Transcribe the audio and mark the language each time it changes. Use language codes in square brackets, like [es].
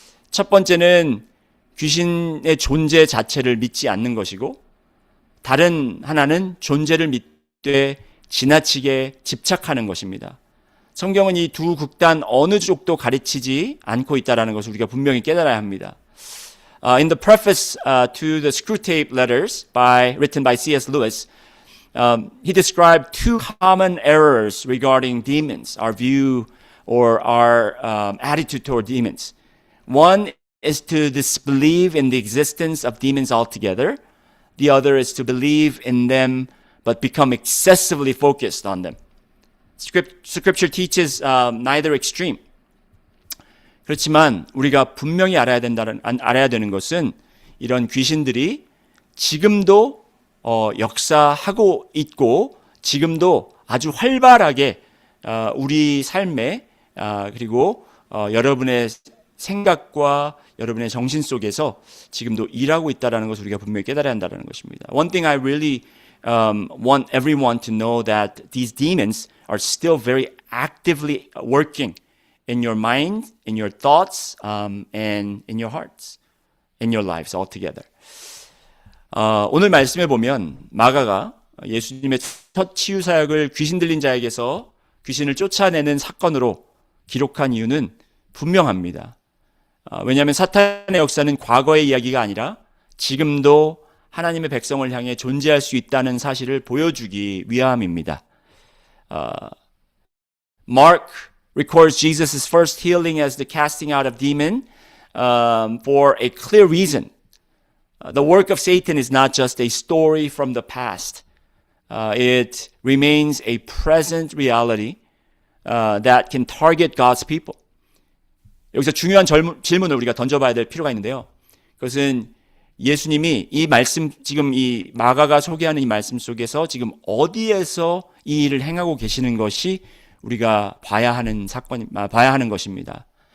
[ko] 첫 번째는 귀신의 존재 자체를 믿지 않는 것이고, 다른 하나는 존재를 믿되 지나치게 집착하는 것입니다. 성경은 이 두 극단 어느 쪽도 가르치지 않고 있다는 것을 우리가 분명히 깨달아야 합니다. [en] In the preface to the Screwtape Letters written by C.S. Lewis, he described two common errors regarding demons, our view or our attitude toward demons. One is to disbelieve in the existence of demons altogether. The other is to believe in them but become excessively focused on them. Scripture teaches neither extreme. [ko] 그렇지만 우리가 분명히 알아야 되는 것은 이런 귀신들이 지금도 역사하고 있고 지금도 아주 활발하게 우리 삶에 그리고 여러분의 생각과 여러분의 정신 속에서 지금도 일하고 있다는 것을 우리가 분명히 깨달아야 한다는 것입니다. [en] One thing I really want everyone to know that these demons are still very actively working in your mind, in your thoughts, and in your hearts, in your lives altogether. [ko] 오늘 말씀에 보면 마가가 예수님의 첫 치유 사역을 귀신 들린 자에게서 귀신을 쫓아내는 사건으로 기록한 이유는 분명합니다. 왜냐하면 사탄의 역사는 과거의 이야기가 아니라 지금도 하나님의 백성을 향해 존재할 수 있다는 사실을 보여주기 위함입니다. [en] Mark records Jesus' first healing as the casting out of demon for a clear reason. The work of Satan is not just a story from the past. It remains a present reality that can target God's people. [ko] 여기서 중요한 질문을 우리가 던져봐야 될 필요가 있는데요. 그것은 예수님이 이 말씀, 지금 이 마가가 소개하는 이 말씀 속에서 지금 어디에서 이 일을 행하고 계시는 것이 우리가 봐야 하는 봐야 하는 것입니다.